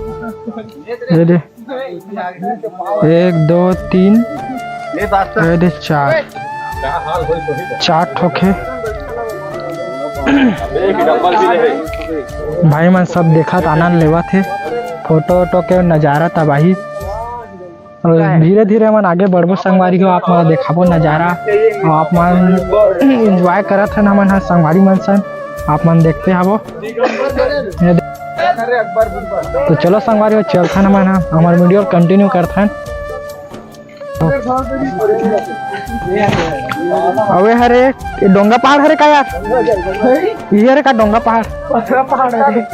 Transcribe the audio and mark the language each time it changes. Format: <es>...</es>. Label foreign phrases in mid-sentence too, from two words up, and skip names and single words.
<hne>ये दे 1 2 3 ये दे 4 ठोके भाई मन सब देखा आनंद लेवा थे। फोटो वोटो के नज़ारा तबाही। और धीरे धीरे मन आगे बढ़बो संगवारी को। आप मन देखाबो नज़ारा और आप मन एंजॉय करत हन। हमन हा संगवारी मन सन आप मन देखते हबो। तो चलो संगवारी चलथन हमन हा हमार वीडियो कंटिन्यू करथन। अवे हरे डोंगा पहाड़ हरे का यार, ये हरे का डोंगा पहाड़ पथरा पहाड़ है।</hne>